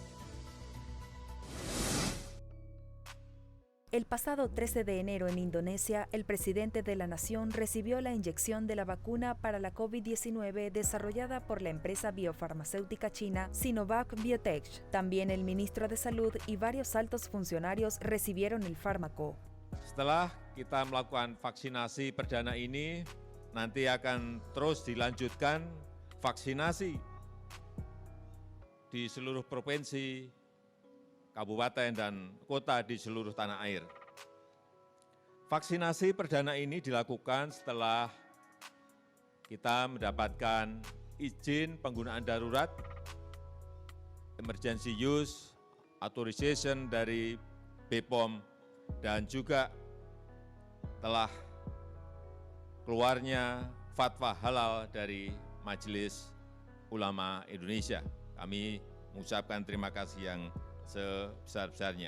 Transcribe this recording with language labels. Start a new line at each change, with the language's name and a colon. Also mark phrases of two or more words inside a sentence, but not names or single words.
Spanish: El pasado 13 de enero en Indonesia, el presidente de la nación recibió la inyección de la vacuna para la COVID-19 desarrollada por la empresa biofarmacéutica china Sinovac Biotech. También el ministro de Salud y varios altos funcionarios recibieron el fármaco.
Indonesian: Setelah kita melakukan vaksinasi perdana ini, nanti akan terus dilanjutkan vaksinasi di seluruh provinsi, kabupaten dan kota di seluruh tanah air. Vaksinasi perdana ini dilakukan setelah kita mendapatkan izin penggunaan darurat,
English: emergency use authorization
Indonesian: dari BPOM, dan juga telah keluarnya fatwa halal dari Majelis Ulama Indonesia. Kami mengucapkan terima kasih yang sebesar-besarnya.